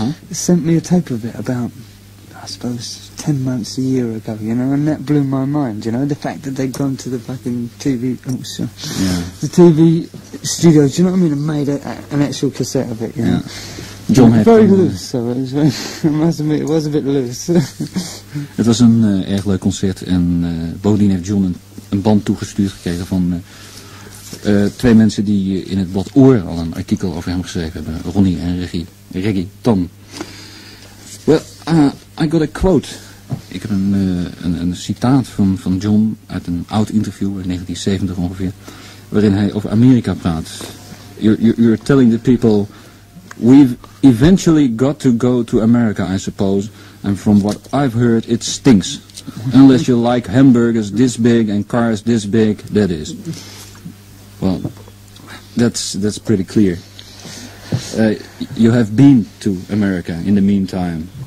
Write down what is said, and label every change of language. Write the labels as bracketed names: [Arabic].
[English] Sent me a tape of it about, I suppose, 10 months, a year ago, and that blew my mind, the fact that they'd gone to the fucking TV, the TV studios, do you know what I mean, and made an actual cassette of it, Yeah. [Dutch] John heeft [English] very loose, so I must admit, it was a bit loose. [Dutch] Het was een erg leuk concert en bovendien heeft John een band toegestuurd gekregen van twee mensen die in het blad Oor al een artikel over hem geschreven hebben, Ronnie en Reggie Tan. [English] Well, I got a quote. [Dutch] Ik heb een citaat van John uit een oud interview uit 1970 ongeveer, waarin hij over Amerika praat. [English] You're telling the people, we've eventually got to go to America, I suppose, and from what I've heard, it stinks. Unless you like hamburgers this big and cars this big, that is. Well, that's pretty clear. You have been to America in the meantime.